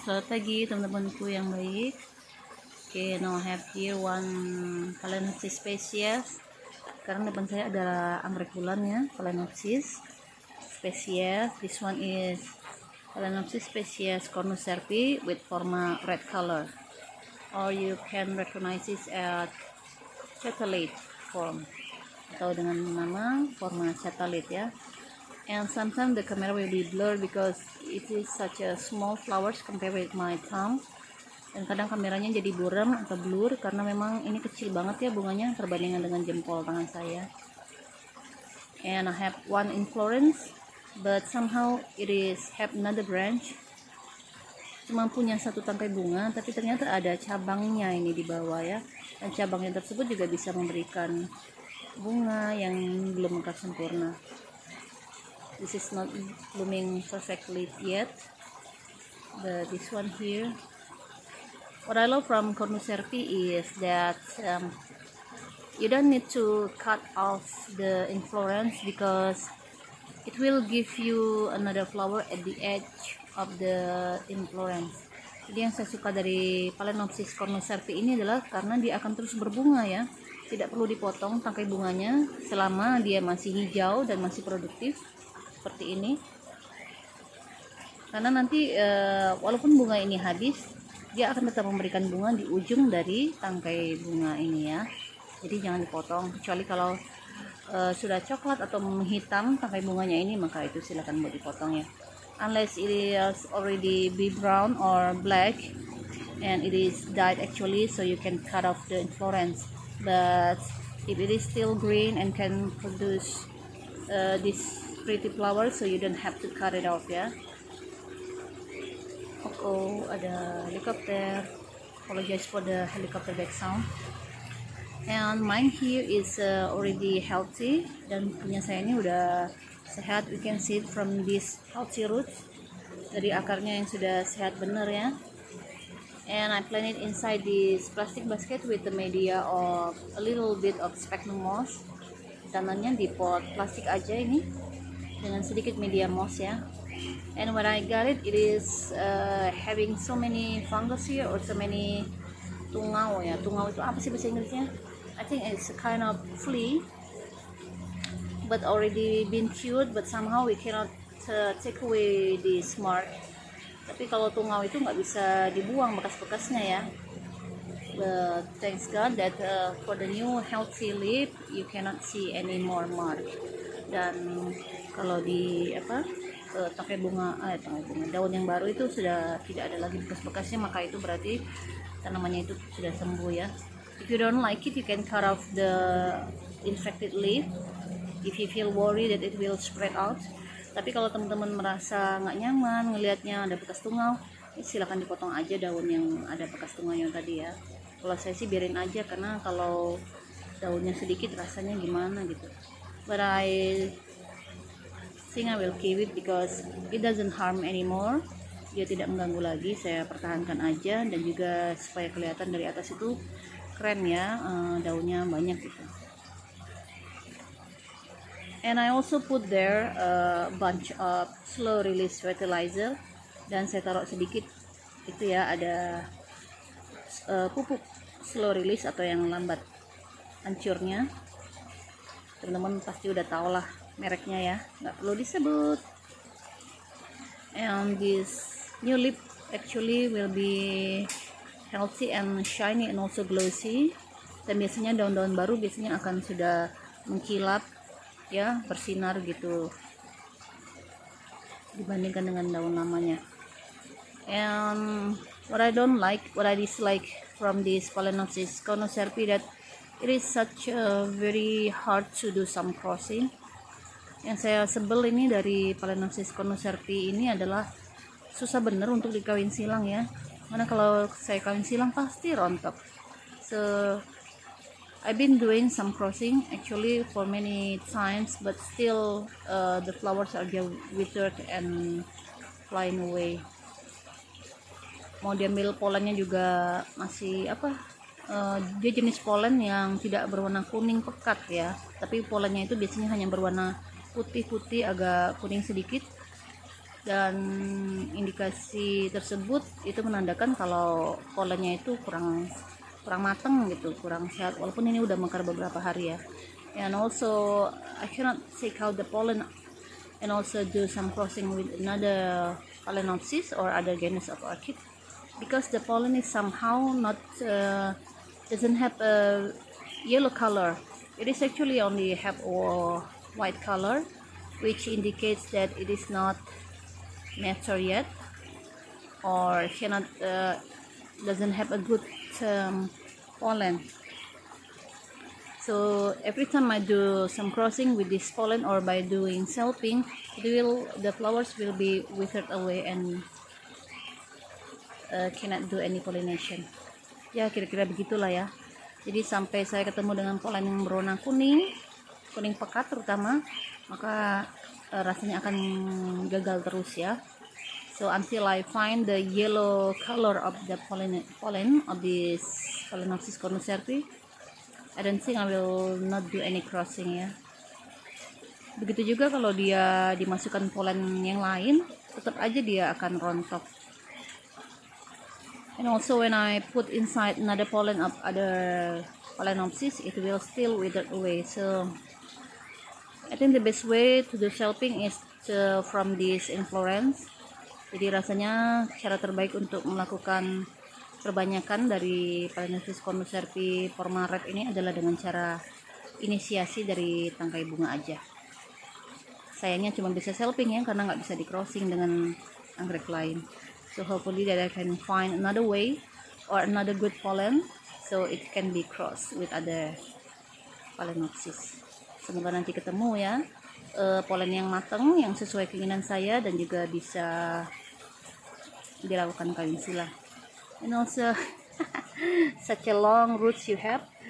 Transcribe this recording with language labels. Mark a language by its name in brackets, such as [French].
[Indonesian] Selamat pagi teman-temanku yang baik. [English] Okay, now I have here one Phalaenopsis species. [Indonesian] Sekarang depan saya adalah anggrek bulan ya, Phalaenopsis species. [English] This one is Phalaenopsis species Cornucerpi with forma red color, or you can recognize this as satellite form [Indonesian] atau dengan nama forma satellite ya. [English] And sometimes the camera will be blurred because it is such a small flowers compared with my thumb. [Indonesian] Dan kadang kameranya jadi buram atau blur karena memang ini kecil banget ya bunganya perbandingan dengan jempol tangan saya. [English] And I have one inflorescence, but somehow it is have another branch. [Indonesian] Cuma punya satu tangkai bunga, tapi ternyata ada cabangnya ini di bawah ya. Dan cabangnya tersebut juga bisa memberikan bunga yang belum mekar sempurna. [English] This is not blooming perfectly yet, but this one here, what I love from Cornucerpi is that you don't need to cut off the inflorescence because it will give you another flower at the edge of the inflorescence. [Indonesian] Jadi yang saya suka dari Phalaenopsis Cornucerpi ini adalah karena dia akan terus berbunga ya, tidak perlu dipotong tangkai bunganya selama dia masih hijau dan masih produktif seperti ini. Karena nanti walaupun bunga ini habis, dia akan tetap memberikan bunga di ujung dari tangkai bunga ini ya. Jadi jangan dipotong, kecuali kalau sudah coklat atau menghitam tangkai bunganya ini, maka itu silakan buat dipotong ya. [English] Unless it is already be brown or black and it is dyed actually, so you can cut off the inflorescence. But if it is still green and can produce this pretty flower, so you don't have to cut it off ya. [Indonesian] Oh, ada helikopter. [English] Apologize for the helicopter back sound. And mine here is already healthy, [Indonesian] dan punya saya ini udah sehat. [English] We can see it from this healthy roots, [Indonesian] dari akarnya yang sudah sehat bener ya. [English] And I plant it inside this plastic basket with the media of a little bit of sphagnum moss. [Indonesian] Tanamnya di pot plastik aja ini dengan sedikit media moss ya. [English] And when I got it, it is having so many fungus here, or so many tungau ya. [Indonesian] Tungau itu apa sih bahasa Inggrisnya? [English] I think it's a kind of flea, but already been cured, but somehow we cannot take away this mark. [Indonesian] Tapi kalau tungau itu nggak bisa dibuang bekas-bekasnya ya. [English] But thanks God that for the new healthy leaf you cannot see any more mark. [Indonesian] Dan kalau di tangkai bunga daun yang baru itu sudah tidak ada lagi bekas-bekasnya, maka itu berarti tanamannya itu sudah sembuh ya. [English] If you don't like it, you can cut off the infected leaf if you feel worried that it will spread out. [Indonesian] Tapi kalau teman-teman merasa nggak nyaman ngelihatnya ada bekas tungau, silakan dipotong aja daun yang ada bekas tungaunya tadi ya. Kalau saya sih biarin aja, karena kalau daunnya sedikit rasanya gimana gitu. [English] But I think I will keep it because it doesn't harm anymore. [Indonesian] Dia tidak mengganggu lagi, saya pertahankan aja. Dan juga supaya kelihatan dari atas itu keren ya, daunnya banyak gitu. [English] And I also put there a bunch of slow release fertilizer, [Indonesian] dan saya taruh sedikit itu ya, ada pupuk slow release atau yang lambat hancurnya. Teman-teman pasti udah tau lah mereknya ya, nggak perlu disebut. [English] And this new leaf actually will be healthy and shiny and also glossy. [Indonesian] Dan biasanya daun-daun baru biasanya akan sudah mengkilap ya, bersinar gitu dibandingkan dengan daun lamanya. [English] And what I dislike from this Phalaenopsis Cornucerpi, that it is such a very hard to do some crossing. [Indonesian] Yang saya sebel ini dari Phalaenopsis Cornucerpi ini adalah susah bener untuk dikawin silang ya. Karena kalau saya kawin silang pasti rontok. [English] So I've been doing some crossing actually for many times, but still the flowers are just withered and flying away. [Indonesian] Mau diambil polennya juga masih dia jenis polen yang tidak berwarna kuning pekat ya, tapi polennya itu biasanya hanya berwarna putih-putih agak kuning sedikit. dan indikasi tersebut itu menandakan kalau polennya itu kurang matang gitu, kurang sehat, walaupun ini udah mekar beberapa hari ya. [English] And also I cannot take out the pollen and also do some crossing with another Phalaenopsis or other genus of orchid, because the pollen is somehow not doesn't have a yellow color. It is actually only have a white color, which indicates that it is not mature yet, or cannot doesn't have a good pollen. So every time I do some crossing with this pollen or by doing selfing, the flowers will be withered away and cannot do any pollination. [Indonesian] Ya kira-kira begitulah ya. Jadi sampai saya ketemu dengan polen yang berwarna kuning pekat terutama, maka rasanya akan gagal terus ya. [English] So until I find the yellow color of the pollen of this Phalaenopsis cornucerti, I don't think I will not do any crossing ya. [Indonesian] Begitu juga kalau dia dimasukkan polen yang lain, tetap aja dia akan rontok. [English] And also when I put inside another pollen of other Phalaenopsis, it will still wither away. So I think the best way to do selfing is from this inflorescence. [Indonesian] Jadi rasanya cara terbaik untuk melakukan perbanyakan dari Phalaenopsis cornucerti forma red ini adalah dengan cara inisiasi dari tangkai bunga aja. Sayangnya cuma bisa selfing ya, karena nggak bisa di crossing dengan anggrek lain. [English] So hopefully that I can find another way or another good pollen so it can be crossed with other Phalaenopsis. [Indonesian] Semoga nanti ketemu ya polen yang matang yang sesuai keinginan saya dan juga bisa dilakukan kawin sila. [English] And also such a long roots you have.